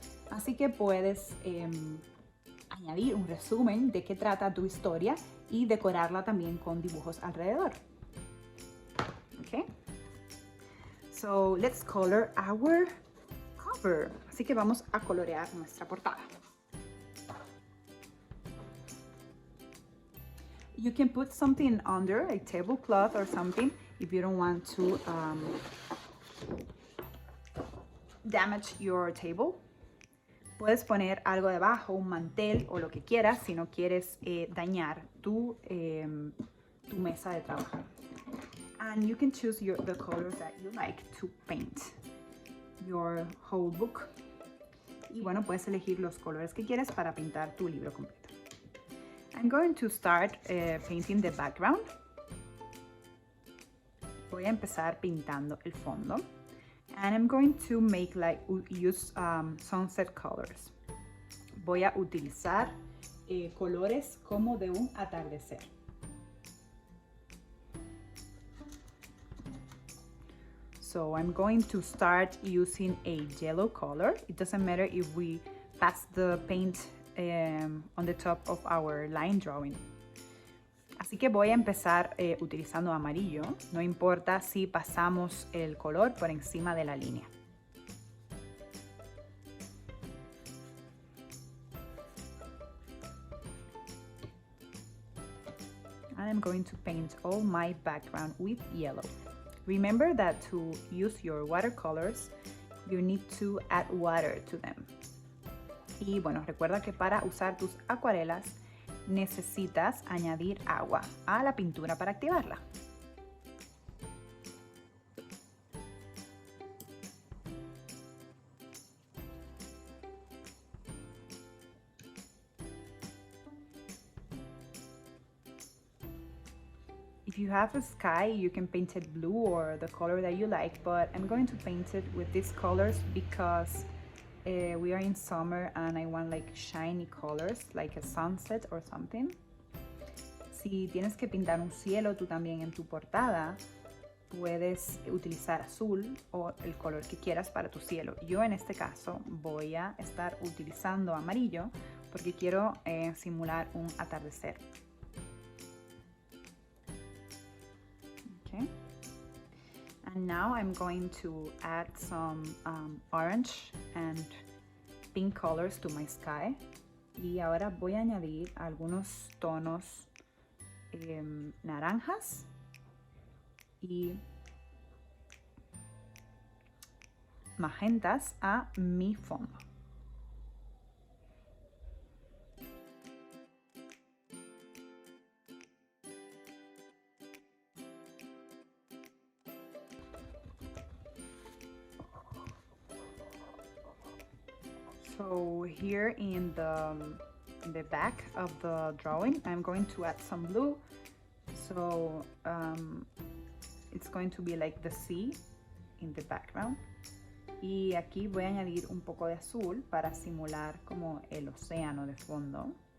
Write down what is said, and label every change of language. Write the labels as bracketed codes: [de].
[es] Así que puedes añadir un resumen de qué trata tu historia y decorarla también con dibujos alrededor. [en] Okay, so let's color our cover. [es] Así que vamos a colorear nuestra portada. [en] You can put something under, a tablecloth or something, if you don't want to damage your table. [es] Puedes poner algo debajo, un mantel o lo que quieras si no quieres dañar tu mesa de trabajo. [en] And you can choose the colors that you like to paint your whole book. [es] Y bueno, puedes elegir los colores que quieres para pintar tu libro completo. [en] I'm going to start painting the background. [es] Voy a empezar pintando el fondo. [en] And I'm going to use sunset colors. [es] Voy a utilizar colores como de un atardecer. [en] So I'm going to start using a yellow color. It doesn't matter if we pass the paint on the top of our line drawing. [es] Así que voy a empezar utilizando amarillo. No importa si pasamos el color por encima de la línea. [en] I'm going to paint all my background with yellow. Remember that to use your watercolors, you need to add water to them. [es] Y bueno, recuerda que para usar tus acuarelas necesitas añadir agua a la pintura para activarla. [en] If you have a sky, you can paint it blue or the color that you like, but I'm going to paint it with these colors because we are in summer and I want like shiny colors, like a sunset or something. [es] Si tienes que pintar un cielo tú también en tu portada, puedes utilizar azul o el color que quieras para tu cielo. Yo en este caso voy a estar utilizando amarillo porque quiero simular un atardecer. [en] Okay. And now I'm going to add some orange and pink colors to my sky. [es] Y ahora voy a añadir algunos tonos naranjas y magentas a mi fondo. [en] So here in the back of the drawing, I'm going to add some blue. So it's going to be like the sea in the background. [es] Y aquí voy a añadir un poco de azul para simular como el océano de fondo.